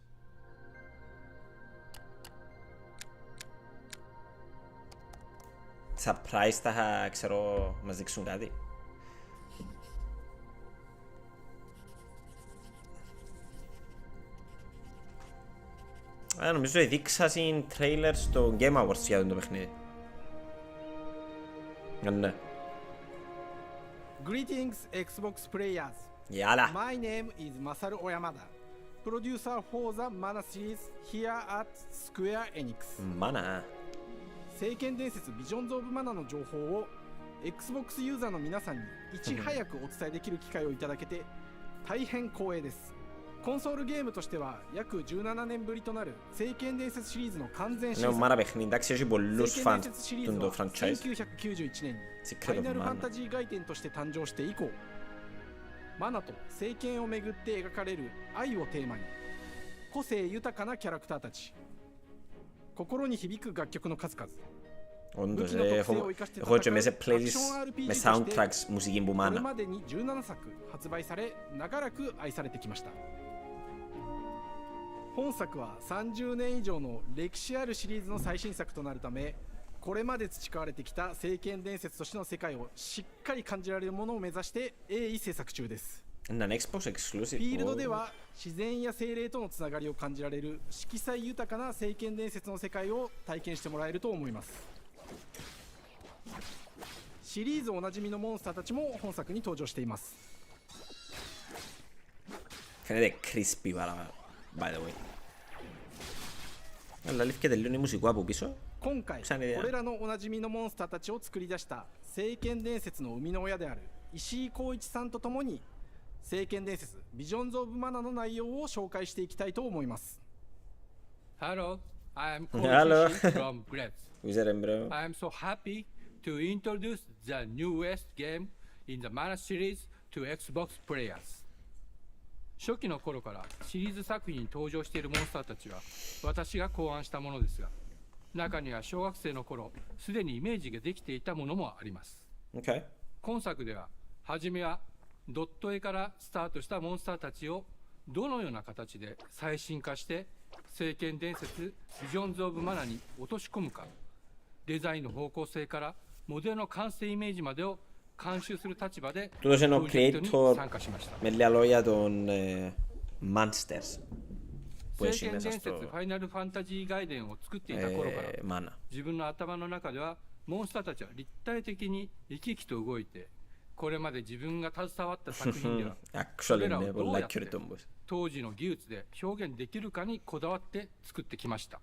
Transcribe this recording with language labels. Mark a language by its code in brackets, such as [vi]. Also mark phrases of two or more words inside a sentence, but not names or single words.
[el] Surprise θα ξέρω μας δείξουν κάτι. Νομίζω δείξασαν τρέιλερ στο Game Awards για το παιχνίδι. Ναι. [en] Greetings Xbox players. Yala. My name is Masaru Oyamada, producer for the Mana series here at Square Enix. Mana. [ja] 聖剣伝説 Visions of Mana の情報を Xbox ユーザーの皆さんにいち早くお伝えできる機会をいただけて大変光栄です。コンソールゲームとしては約17年ぶりとなる聖剣伝説シリーズの完全新作。聖剣伝説シリーズは1991年にファイナルファンタジー外伝として誕生して以降、マナと聖剣をめぐって描かれる愛をテーマに個性豊かなキャラクターたち、心に響く楽曲の数々。 [el] Όντως, έχω και μέσα playlist με soundtracks μουσική που μάνα. [ja] これまでに17作発売され長らく愛されてきました。本作は30年以上の歴史あるシリーズの最新作となるため、これまで培われてきた聖剣伝説としての世界をしっかり感じられるものを目指して鋭意制作中です。フィールドでは自然や精霊とのつながりを感じられる色彩豊かな聖剣伝説の世界を体験してもらえると思います。シリーズおなじみのモンスターたちも本作に登場しています。 [en] Φαίνεται crispy by the way. [el] Αλλά λέει και τελειώνει μουσικό από πίσω. [ja] 今回これらのおなじみのモンスターたちを作り出した聖剣伝説の生みの親である石井光一さんとともに聖剣伝説 Visions of Mana の内容を紹介していきたいと思います。 [en] Hello, I am Hello. Koichi from Gretz. Who's that, bro? I am so happy to introduce the newest game in the Mana series to Xbox players. [ja] 初期の頃からシリーズ作品に登場しているモンスターたちは私が考案したものですが、中には小学生の頃すでにイメージができていたものもあります。 [en] Okay. [ja] 今作では初めはドット絵からスタートしたモンスターたちをどのような形で最新化して聖剣伝説 Visions of Mana に落とし込むか、デザインの方向性からモデルの完成イメージまでを監修する立場でプロジェクトに参加しました。 [el] Με λίγα λόγια των Monsters που [ja] 聖剣伝説ファイナルファンタジー外伝を作っていた頃から、自分の頭の中ではモンスターたちは立体的に生き生きと動いて、これまで自分が携わった作品ではそれらをどうやって当時の技術で表現できるかにこだわって作ってきました。